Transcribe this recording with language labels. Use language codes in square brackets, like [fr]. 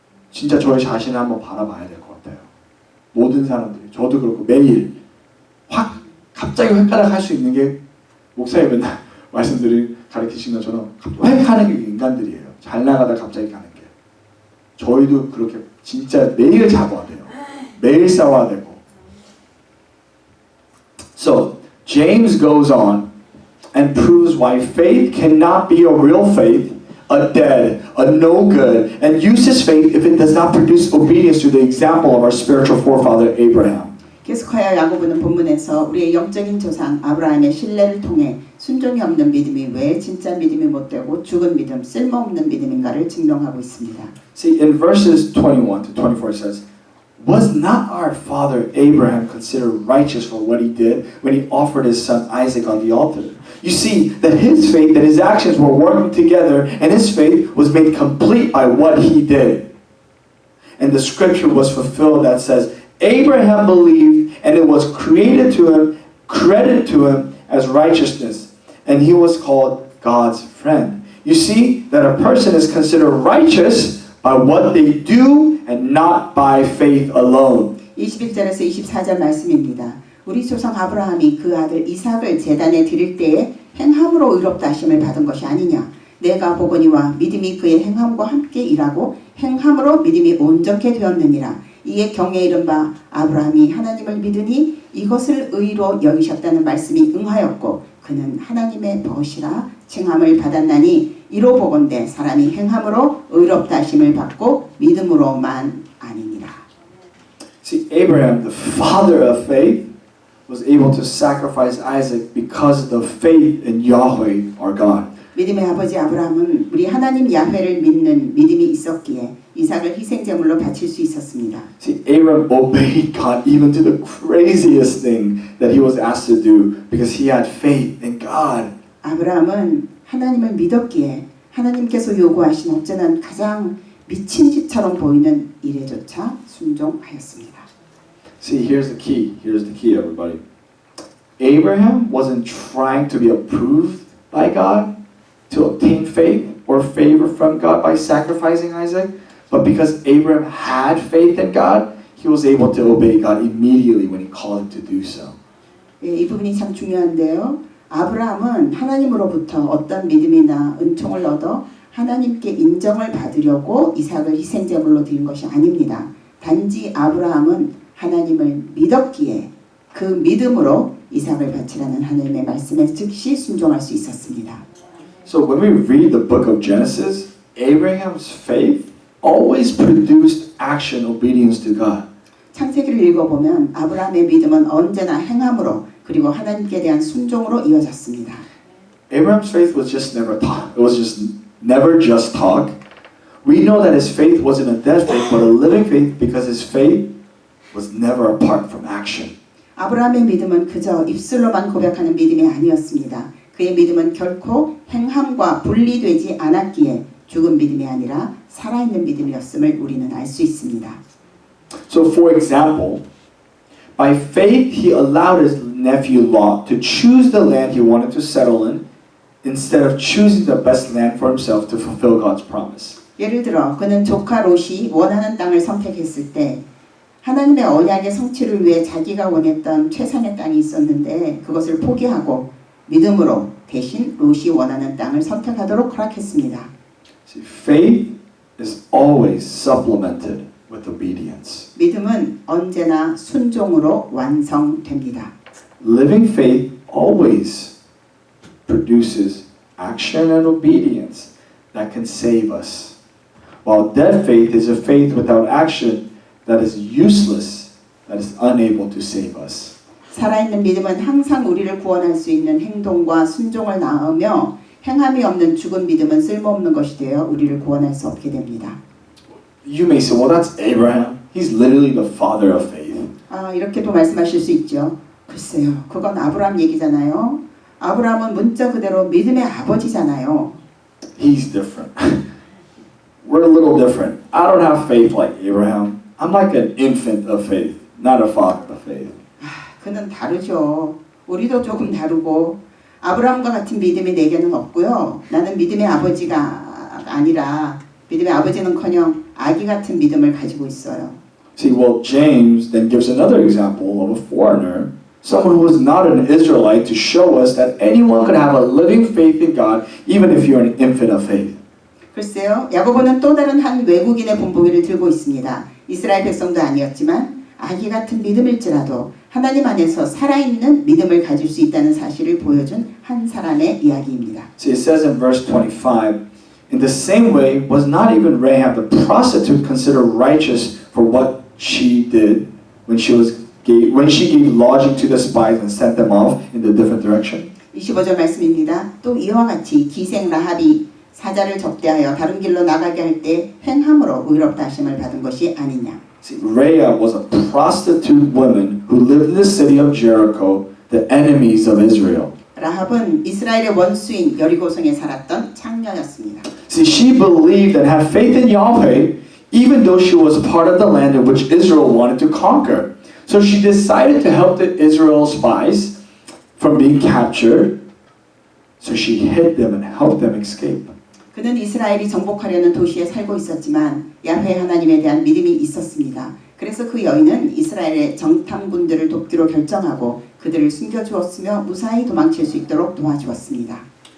[ko] 진짜 저희 자신을 한번 바라봐야 될 것 같아요. 모든 사람들이 저도 그렇고 매일 갑자기 획가닥 할 수 있는 게 목사님 맨날 가르치신 것처럼 획하는 게 인간들이에요. 잘 나가다 갑자기 가는 게. 저희도 그렇게 진짜 매일 잡아야 돼요. 매일 싸워야 되고. [en] So James goes on and proves why faith cannot be a real faith, a dead, a no good, and uses faith if it does not produce obedience to the example of our spiritual forefather Abraham. [ko] 계속하여 야고보는 본문에서 우리의 영적인 조상 아브라함의 신뢰를 통해 순종이 없는 믿음이 왜 진짜 믿음이 못되고 죽은 믿음, 쓸모없는 믿음인가를 증명하고 있습니다. [en] See, in verses 21 to 24 it says, Was not our father Abraham considered righteous for what he did when he offered his son Isaac on the altar? You see that his faith, that his actions were working together, and his faith was made complete by what he did. And the scripture was fulfilled that says, Abraham believed, and it was credited to him as righteousness, and he was called God's friend. You see that a person is considered righteous by what they do and not by faith alone. [ko] 21절에서 24절 말씀입니다. 우리 조상 아브라함이 그 아들 이삭을 제단에 드릴 때에 행함으로 의롭다 하심을 받은 것이 아니냐. 내가 보거니와 믿음이 그의 행함과 함께 일하고 행함으로 믿음이 온전케 되었느니라. 이에 경에 이른 바 아브라함이 하나님을 믿으니 이것을 의로 여기셨다는 말씀이 응하였고 그는 하나님의 벗이라 칭함을 받았나니 이로 보건대 사람이 행함으로 의롭다 하심을 받고 믿음으로만 아니니라. [en] See, Abraham, the father of faith, was able to sacrifice Isaac because of the faith in Yahweh, our God. [ko] 믿음의 아버지 아브라함은 우리 하나님 야훼를 믿는 믿음이 있었기에 이삭을 희생제물로 바칠 수 있었습니다. [en] See, Abraham obeyed God even to the craziest thing that he was asked to do because he had faith in God. [ko] 아브라함은 하나님을 믿었기에 하나님께서 요구하신 어쩌면 가장 미친 짓처럼 보이는 일에조차 순종하였습니다. [en] See, here's the key. Here's the key, everybody. Abraham wasn't trying to be approved by God to obtain faith or favor from God by sacrificing Isaac, but because Abraham had faith in God, he was able to obey God immediately when he called him to do so. [ko] 이 부분이 참 중요한데요. 아브라함은 하나님으로부터 어떤 믿음이나 은총을 얻어 하나님께 인정을 받으려고 이삭을 희생제물로 드린 것이 아닙니다. 단지 아브라함은 하나님을 믿었기에 그 믿음으로 이삭을 바치라는 하나님의 말씀에 즉시 순종할 수 있었습니다. [en] So when we read the book of Genesis, Abraham's faith always produced action, obedience to God. [ko] 창세기를 읽어보면 아브라함의 믿음은 언제나 행함으로 그리고 하나님께 대한 순종으로 이어졌습니다. [en] Abraham's faith was just never talk. It was just never just talk. We know that his faith wasn't a dead faith, but a living faith because his faith was never apart from action. [ko] 아브라함의 믿음은 그저 입술로만 고백하는 믿음이 아니었습니다. 그의 믿음은 결코 행함과 분리되지 않았기에 죽은 믿음이 아니라 살아있는 믿음이었음을 우리는 알 수 있습니다. [en] So for example, by faith he allowed his nephew Lot to choose the land he wanted to settle in instead of choosing the best land for himself to fulfill God's promise. [ko] 예를 들어 그는 조카 롯이 원하는 땅을 선택했을 때 하나님의 언약의 성취를 위해 자기가 원했던 최상의 땅이 있었는데 그것을 포기하고 믿음으로 대신 롯이 원하는 땅을 선택하도록 허락했습니다. [en] See, faith is always supplemented with obedience. [ko] 믿음은 언제나 순종으로 완성됩니다. [en] living faith always produces action and obedience that can save us, while dead faith is a faith without action that is useless, that is unable to save us. [ko] 살아있는 믿음은 항상 우리를 구원할 수 있는 행동과 순종을 낳으며 행함이 없는 죽은 믿음은 쓸모없는 것이 되어 우리를 구원할 수 없게 됩니다. [en] You may say, well, that's Abraham. He's literally the father of faith. [ko] 이렇게도 말씀하실 수 있죠. 글쎄요, 그건 아브라함 얘기잖아요. 아브라함은 문자 그대로 믿음의 아버지잖아요. [en] He's different. We're a little different. I don't have faith like Abraham. I'm like an infant of faith, not a father of faith. [ko] 그는 다르죠. 우리도 조금 다르고 아브라함과 같은 믿음이 내게는 없고요. 나는 믿음의 아버지가 아니라 믿음의 아버지는커녕 아기 같은 믿음을 가지고 있어요. [en] See, well, James then gives another example of a foreigner, someone who is not an Israelite, to show us that anyone could have a living faith in God, even if you're an infant of faith. [ko] 글쎄요, 야고보는 또 다른 한 외국인의 본보기를 들고 있습니다. 이스라엘 백성도 아니었지만 아기 같은 믿음일지라도 하나님 안에서 살아있는 믿음을 가질 수 있다는 사실을 보여준 한 사람의 이야기입니다. [en] See, it says in verse 25, in the same way was not even Rahab the prostitute considered righteous for what she did when she gave lodging to the spies and sent them off in the different direction. [ko] 25절 말씀입니다. 또 이와 같이 기생 라합이 사자를 접대하여 다른 길로 나가게 할 때 행함으로 의롭다 하심을 받은 것이 아니냐. [en] See, Rahab was a prostitute woman who lived in the city of Jericho, the enemies of Israel. [ko] 라합은 이스라엘의 원수인 여리고성에 살았던 창녀였습니다. [en] See, she believed and had faith in Yahweh, even though she was part of the land in which Israel wanted to conquer. So she decided to help the Israel spies from being captured. So she hid them and helped them escape. [ko] 그는 이스라엘이 정복하려는 도시에 살고 있었지만 야훼 하나님에 대한 믿음이 있었습니다. 그래서 그 여인은 이스라엘의 정탐군들을 돕기로 결정하고 그들을 숨겨주었으며 무사히 도망칠 수 있도록 도와주었습니다.